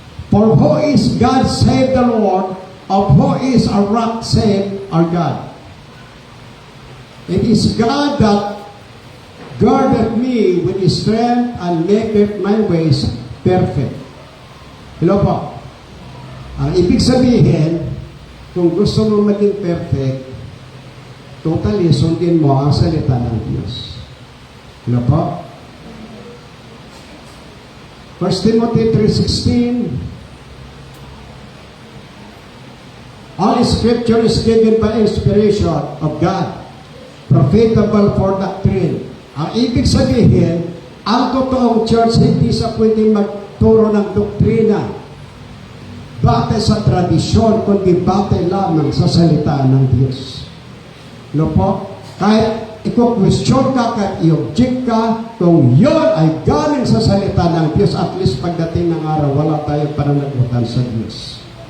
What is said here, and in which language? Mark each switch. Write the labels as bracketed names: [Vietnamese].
[English] For who is God save the Lord, of who is a rock save our God? It is God that girdeth me with His strength and maketh my ways perfect. [Filipino] Hello po. Ang ibig sabihin, kung gusto mo maging perfect, totally sundin mo ang salita ng Diyos. Hello po. [English] 1 Timothy 3:16. All Scripture is given by inspiration of God, profitable for doctrine. [Filipino] Ang ibig sabihin, ang totoong church hindi sa pwedeng magturo ng doktrina batay sa tradisyon, kundi batay lamang sa salita ng Diyos. No po? Kahit i-question ka, kahit i-object ka, kung yun ay galing sa salita ng Diyos, at least pagdating ng araw, wala tayong pananagutan sa Diyos.